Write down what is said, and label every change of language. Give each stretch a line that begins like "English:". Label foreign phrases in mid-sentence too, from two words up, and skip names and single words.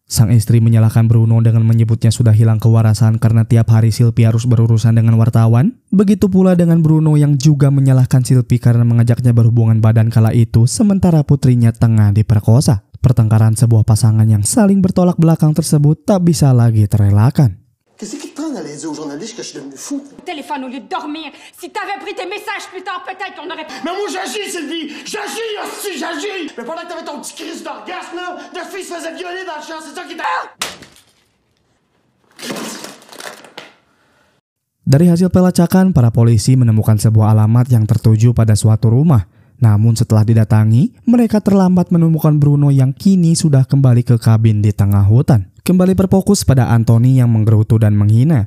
Indonesian: Sang istri menyalahkan Bruno dengan menyebutnya sudah hilang kewarasan karena tiap hari Sylvie harus berurusan dengan wartawan. Begitu pula dengan Bruno yang juga menyalahkan Sylvie karena mengajaknya berhubungan badan kala itu sementara putrinya tengah diperkosa. Pertengkaran sebuah pasangan yang saling bertolak belakang tersebut tak bisa lagi terelakkan.
French: Qu'est-ce qui te traîne à aller dire aux journalistes que je suis devenu fou? Téléphone au lieu de dormir. Si t'avais pris tes messages plus tard, peut-être qu'on aurait... Mais moi j'agis, Sylvie! J'agis, hostie, j'agis! Mais pendant que t'avais ton petit crise d'orgasme, là, notre fille se faisait violer dans le champ, c'est ça qui t'a...
Indonesian: Dari hasil pelacakan, para polisi menemukan sebuah alamat yang tertuju pada suatu rumah. Namun setelah didatangi, mereka terlambat menemukan Bruno yang kini sudah kembali ke kabin di tengah hutan. Kembali berfokus pada Anthony yang menggerutu dan menghina.